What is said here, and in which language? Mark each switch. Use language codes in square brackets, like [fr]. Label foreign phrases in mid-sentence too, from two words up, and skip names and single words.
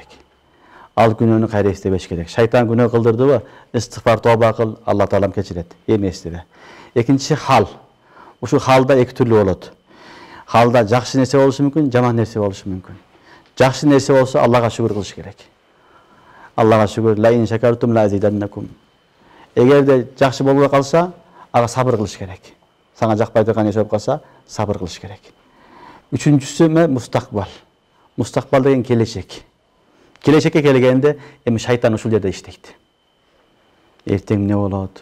[ky] Ал күнөөнү кайра эстебеш керек. Шайтан күнөө кылдырдыбы? Истигфар тоба кыл, Алла таалам кечирет. Эми эстебе. Экинчиси хал. Ушул халда 2 түрлүү болот. Халда жакшы нерсе болушу мүмкүн, жаман нерсе болушу мүмкүн. Жакшы нерсе болсо Аллага шүгүр кылыш керек. Аллага шүгүр, [ar] لئن شكرتم لأزيدنكم. [ky] Эгерде жакшы болбой калса, ага сабыр кылыш керек. Сага жакпай турган нерсе болуп калса, сабыр кылыш керек. Үчүнчүсү мустакбал. Мустакбал деген келечек. Келечекке келгенде эми шайтан ушул жерде иштейт. Эртең эмне болот?